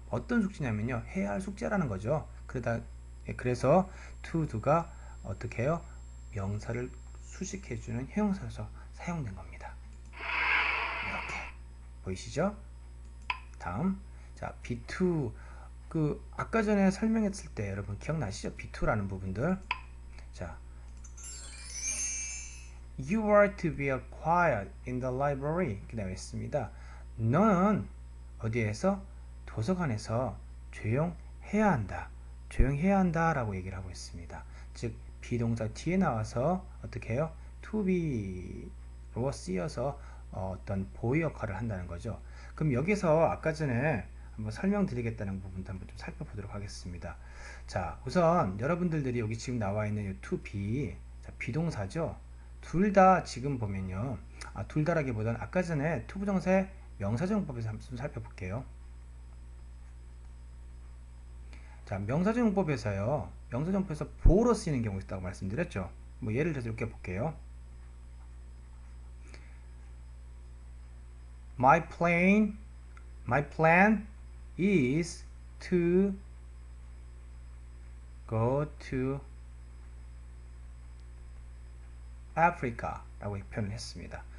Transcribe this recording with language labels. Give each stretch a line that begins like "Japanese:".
Korean: 어떤 숙제냐면요, 해야 할 숙제라는 거죠. 그래서
English: to do
Korean: 가 어떻게 해요? 명사를 수식해 주는 형용사로서 사용된 겁니다. 이렇게 보이시죠? 다음, 자, B2, 아까 전에 설명했을 때 여러분 기억나시죠? B2라는 부분들.
English: 자, You are to be quiet in the library
Korean: 이렇게 되어 있습니다. 너는 어디에서? 도서관에서 조용해야 한다. 조용해야 한다 라고 얘기를 하고 있습니다. 즉 비동사 뒤에 나와서 어떻게 해요? to be로 쓰여서 어떤 보호 역할을 한다는 거죠. 그럼 여기서 아까 전에 한번 설명드리겠다는 부분도 한번 좀 살펴보도록 하겠습니다. 자, 우선 여러분들이 여기 지금 나와 있는 이
English: to be,
Korean: 자, 비동사죠. 둘 다 지금 보면요, 둘 다라기보다는 아까 전에 투부정사의 명사정법에서 한번 좀 살펴볼게요. 자, 명사전용법에서요. 명사전용법에서 보어로 쓰이는 경우가 있다고 말씀드렸죠. 뭐 예를 들어서 이렇게 볼게요.
English: My plan is to go to Africa
Korean: 라고 표현을 했습니다.